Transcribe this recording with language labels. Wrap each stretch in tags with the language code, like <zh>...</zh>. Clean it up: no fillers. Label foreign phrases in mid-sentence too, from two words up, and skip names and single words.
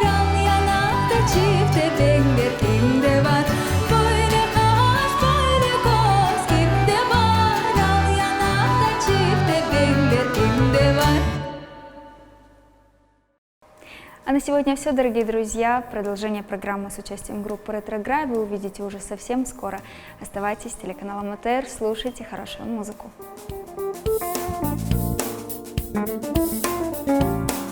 <tr>Al yanakta çifte benler kimde var Böyle kaş böyle göz kimde var Al yanakta çifte benler kimde var</tr> <ru>А на сегодня все, дорогие друзья. Продолжение программы с участием группы «Ретроград» вы увидите уже совсем скоро. Оставайтесь с телеканалом АТР, слушайте хорошую музыку.</ru>